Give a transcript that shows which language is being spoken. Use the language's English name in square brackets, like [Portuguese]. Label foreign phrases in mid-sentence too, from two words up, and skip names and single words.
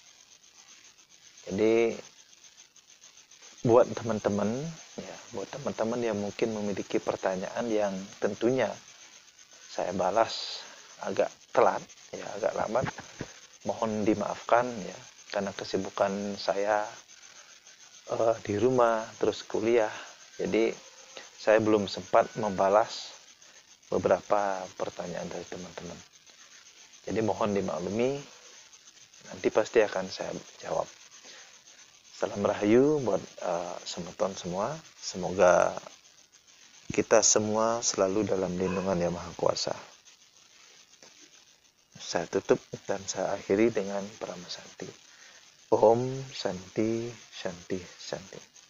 [Indonesian] Jadi buat teman-teman yang mungkin memiliki pertanyaan yang tentunya saya balas agak telat, ya agak lambat, mohon dimaafkan ya, karena kesibukan saya di rumah terus kuliah, jadi saya belum sempat membalas beberapa pertanyaan dari teman-teman. Jadi mohon dimaklumi, nanti pasti akan saya jawab. Salam Rahayu buat semeton semua. Semoga kita semua selalu dalam lindungan Yang Maha Kuasa. Saya tutup dan saya akhiri dengan Paramasanti. [Sanskrit] Om Santi Shanti Shanti.